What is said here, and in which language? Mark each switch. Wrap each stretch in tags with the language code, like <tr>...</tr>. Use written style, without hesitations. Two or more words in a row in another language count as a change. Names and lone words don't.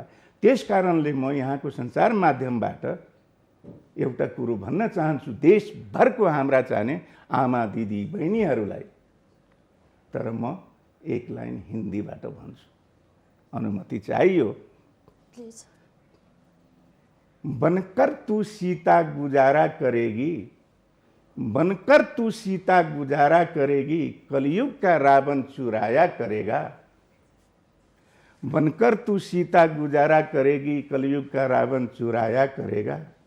<ne>त्यस कारणले म यहाँको सञ्चार माध्यमबाट एउटा कुरो भन्न चाहन्छु देशभरको हाम्रा चाहिने आमा दिदी बहिनीहरूलाई, तर म एक लाइन हिन्दीबाट भन्छु, अनुमति चाहियो। प्लिज।</ne> <hi>बनकर तू सीता गुजारा करेगी, बनकर तू सीता गुजारा करेगी, कलयुग का रावण चुराया करेगा। बनकर तू सीता गुजारा करेगी, कलयुग का रावण चुराया करेगा।</hi>